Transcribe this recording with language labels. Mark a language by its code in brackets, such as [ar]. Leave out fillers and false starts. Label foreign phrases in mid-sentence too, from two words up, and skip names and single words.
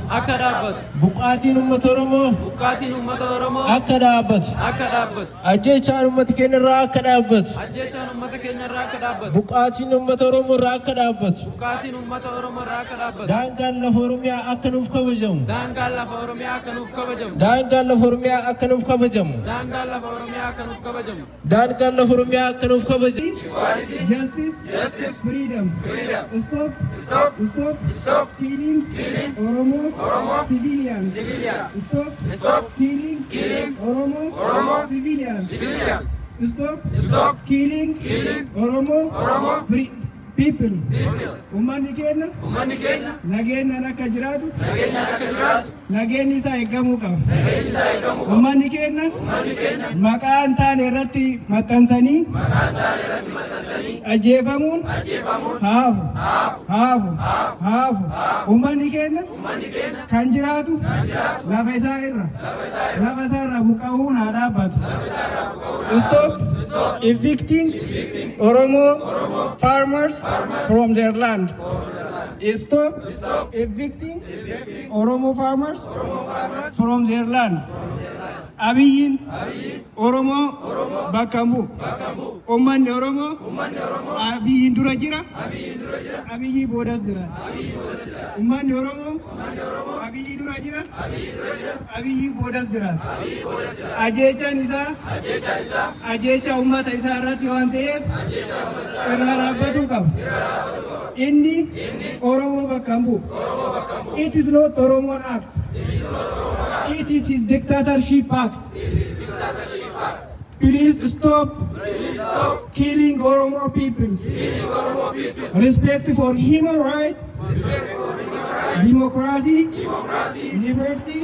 [om] Buqqaatiin uummata Oromoo akka dhaabbatu. Ajjeechaan uummata keenya irraa akka dhaabbatu. Buqqaatiin uummata Oromoo irraa akka dhaabbatu. Daangaan lafa Oromiyaa akka nuuf kabajamu. [en] Justice, freedom. Stop killing Oromo civilians. Stop killing Oromo civilians. Stop killing Oromo people. [om] Ummanni keenya nageenyaan akka jiraatu nageenyi isaa eegamuu qaba. Ummanni keenya maqaa hin taane irratti maxxansanii ajjeefamuun haafu. Ummanni keenya kan jiraatu lafa isaa irra buqqa'uun haa dhaabbatu. [en] Stop evicting Oromo farmers from their land. Stop evicting Oromo farmers from their land. [om] Abiyyiin Oromoo bakka bu'u. Ummanni Oromoo Abiyyiin dura jira. Abiyyi boodas jira. Ummanni Oromoo Abiyyi dura jira. Abiyyi boodas jira. Ajjeechaan isaa ajjeecha uummata isaa irratti waan ta'eef irraa dhaabbachuu qaba. Inni Oromoo bakka bu'u. [en] It is not Oromoon Act. It is his dictatorship act. Please stop killing Oromo people. Respect for human rights, democracy, liberty,